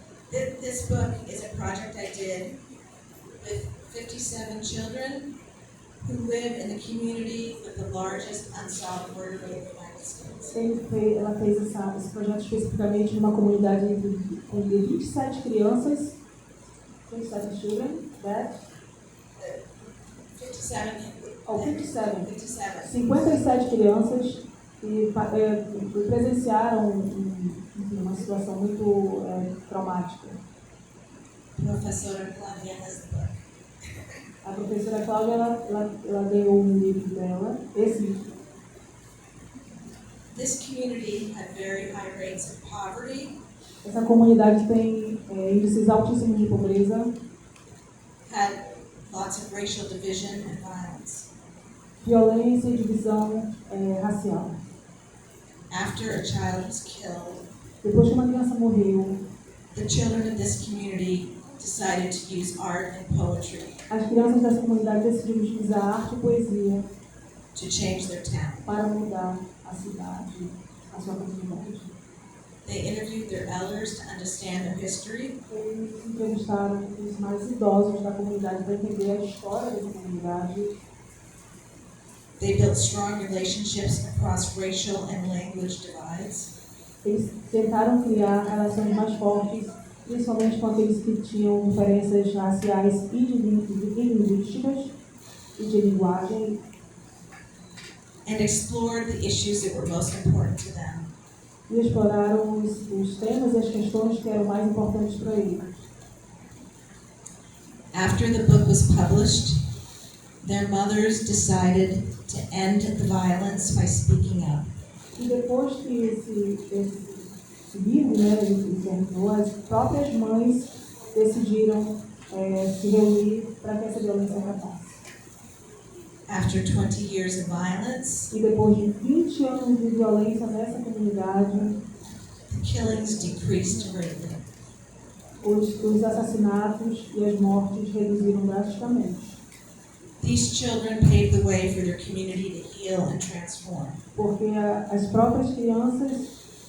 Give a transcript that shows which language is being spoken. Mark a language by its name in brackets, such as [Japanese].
[English] This book is a project I did with 57 children who live in the community with the largest unsolved murder rate in the United States. [Portuguese] Ela fez esse projeto especificamente numa comunidade com 27 crianças, [English] 27 children, that? 57. 57. [Portuguese] 57 crianças que presenciaram uma situação muito traumática. [English] Professora Cláudia has the book. [Portuguese] A professora Cláudia, ela ganhou um livro dela, esse livro. [English] This community had very high rates of poverty, [Portuguese] Essa comunidade tem índices altíssimos de pobreza, [English] had lots of racial division and violence. [Portuguese] violência e divisão racial. [English] After a child was killed, [Portuguese] Depois que uma criança morreu, [English] the children of this community decided to use art and poetry [Portuguese] as crianças dessa comunidade decidiram utilizar arte e poesia [English] to change their town. [Portuguese] para mudar a cidade, a sua comunidade. [English] They interviewed their elders to understand their history. [Portuguese] Eles entrevistaram os mais idosos da comunidade para entender a história dessa comunidade. [English] They built strong relationships across racial and language divides. [Portuguese] Eles tentaram criar relações mais fortes, principalmente com aqueles que tinham diferenças raciais e linguísticas e de linguagem, [English] And explored the issues that were most important to them. [Portuguese] e exploraram os temas e as questões que eram mais importantes para eles. [English] After the book was published, their mothers decided to end the violence by speaking up. [Portuguese] E depois que esse livro, né, ele terminou, as próprias mães decidiram se reunir para que essa violência acabasse. [English] After 20 years of violence, [Portuguese] E depois de 20 anos de violência nessa comunidade, [English] the killings decreased greatly. [Portuguese] os assassinatos e as mortes reduziram drasticamente. [English] These children pave the way for their community to heal and transform. [Portuguese] Porque as próprias crianças.